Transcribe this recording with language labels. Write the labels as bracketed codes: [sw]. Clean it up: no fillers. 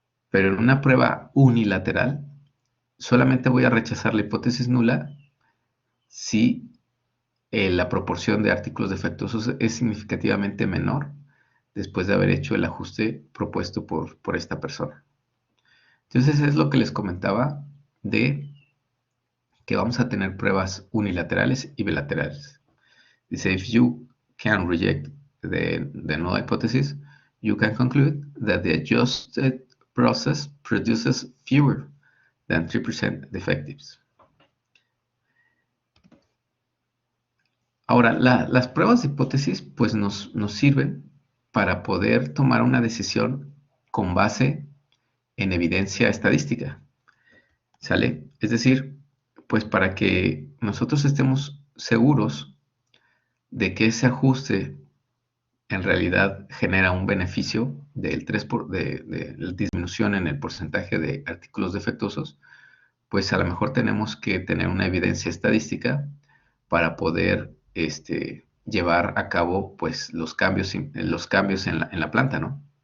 [es] Pero en una prueba unilateral, solamente voy a rechazar la hipótesis nula si la proporción de artículos defectuosos es significativamente menor después de haber hecho el ajuste propuesto por esta persona. Entonces es lo que les comentaba de que vamos a tener pruebas unilaterales y bilaterales. Dice, [en] if you can reject the null hypothesis, you can conclude that the adjusted process produces fewer than 3% defectives. [es] Ahora, las pruebas de hipótesis pues nos sirven para poder tomar una decisión con base en evidencia estadística, ¿sale? Es decir, pues para que nosotros estemos seguros de que ese ajuste en realidad genera un beneficio del 3% de disminución en el porcentaje de artículos defectuosos, pues a lo mejor tenemos que tener una evidencia estadística para poder llevar a cabo pues los cambios en la planta, ¿no?